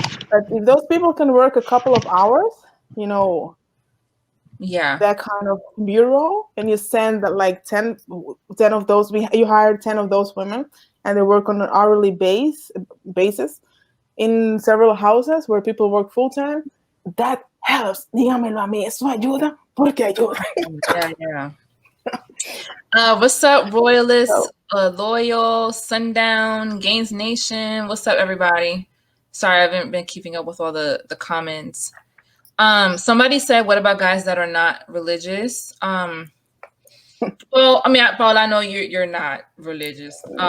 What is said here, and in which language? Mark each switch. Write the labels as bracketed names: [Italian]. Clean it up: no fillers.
[English] But if those people can work a couple of hours, that kind of bureau, and you send like 10 of those, you hire 10 of those women, and they work on an hourly basis in several houses where people work full time. That helps. [Spanish] Dígamelo a mí, eso ayuda porque ayuda. [English] What's up, Royalists, Loyal, Sundown, Gaines Nation? What's up, everybody? Sorry, I haven't been keeping up with all the comments. Somebody said, what about guys that are not religious? Well, I mean, Paul, I know you're not religious.